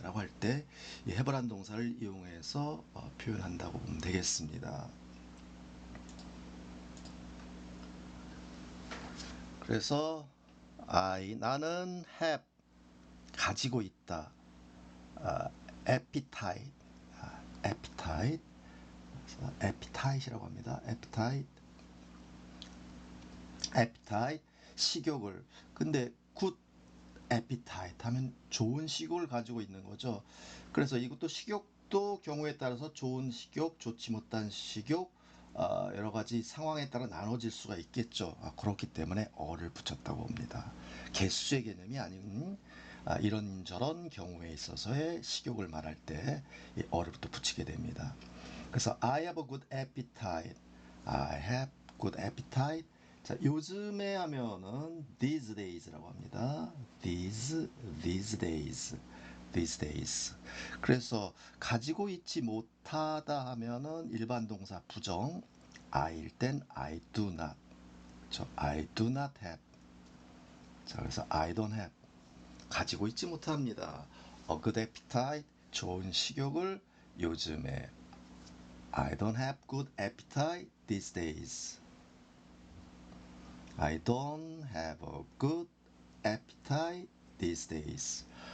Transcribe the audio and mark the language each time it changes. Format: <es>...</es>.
<ko>라고 할 때 이 해보란 동사를 이용해서 표현한다고 보면 되겠습니다. 그래서 나는 have 가지고 있다. appetite, appetite, appetite이라고 합니다. appetite, 식욕을. 근데</ko> <en>good appetite</en> <ko>하면 좋은 식욕을 가지고 있는 거죠. 그래서 이것도 식욕도 경우에 따라서 좋은 식욕, 좋지 못한 식욕, 여러 가지 상황에 따라 나눠질 수가 있겠죠. 그렇기 때문에 어를 붙였다고 봅니다. 개수의 개념이 아닌 이런저런 경우에 있어서의 식욕을 말할 때 이 어를 또 붙이게 됩니다. 그래서</ko> <en>I have a good appetite. I have good appetite.</en> <ko>자, 요즘에 하면은</ko> <en>these days</en> <ko>라고 합니다.</ko> <en>these days. these days.</en> <ko>그래서 가지고 있지 못하다 하면은 일반 동사 부정 I일 땐</ko> <en>I do not. I do not have.</en> <ko>자, 그래서</ko> <en>I don't have.</en> <ko>가지고 있지 못합니다.</ko> <en>A good appetite.</en> <ko>좋은 식욕을 요즘에.</ko> <en>I don't have good appetite these days. I don't have a good appetite these days.</en>